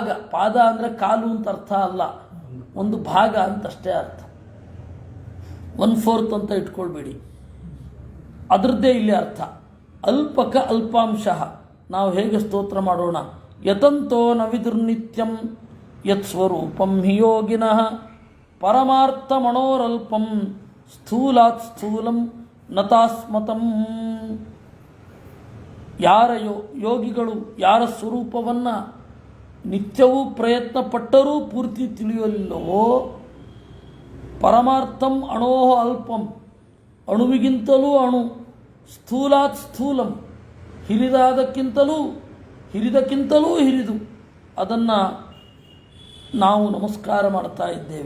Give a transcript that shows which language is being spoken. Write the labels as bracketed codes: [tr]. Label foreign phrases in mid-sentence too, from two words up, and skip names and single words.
[kn] ಪಾದ ಅಂದರೆ ಕಾಲು ಅಂತ ಅರ್ಥ ಅಲ್ಲ, ಒಂದು ಭಾಗ ಅಂತಷ್ಟೇ ಅರ್ಥ. 1/4 ಅಂತ ಇಟ್ಕೊಳ್ಬೇಡಿ, ಅದರದ್ದೇ ಇಲ್ಲಿ ಅರ್ಥ. ಅಲ್ಪಕ ಅಲ್ಪಾಂಶ. ನಾವು ಹೇಗೆ ಸ್ತೋತ್ರ ಮಾಡೋಣ? [sa] ಯತಂತೋ ನ ವಿದುರ್ನಿತ್ಯಂ ಯತ್ ಸ್ವರೂಪಂ ಹಿ ಯೋಗಿನಃ ಪರಮಾರ್ಥ ಮಣೋರಲ್ಪಂ ಸ್ಥೂಲಾತ್ ಸ್ಥೂಲಂ ನತಾಸ್ಮತಂ. [kn] ಯಾರ ಯೋಗಿಗಳು ಯಾರ ಸ್ವರೂಪವನ್ನು ನಿತ್ಯವೂ ಪ್ರಯತ್ನ ಪಟ್ಟರೂ ಪೂರ್ತಿ ತಿಳಿಯಲಿಲ್ಲವೋ, [sa] ಪರಮಾರ್ಥಂ ಅಣೋಹ ಅಲ್ಪಂ, [kn] ಅಣುವಿಗಿಂತಲೂ ಅಣು, [sa] ಸ್ಥೂಲಾತ್ ಸ್ಥೂಲಂ, [kn] ಹಿರಿದಕ್ಕಿಂತಲೂ ಹಿರಿದು, ಅದನ್ನು ನಾವು ನಮಸ್ಕಾರ ಮಾಡ್ತಾ ಇದ್ದೇವೆ.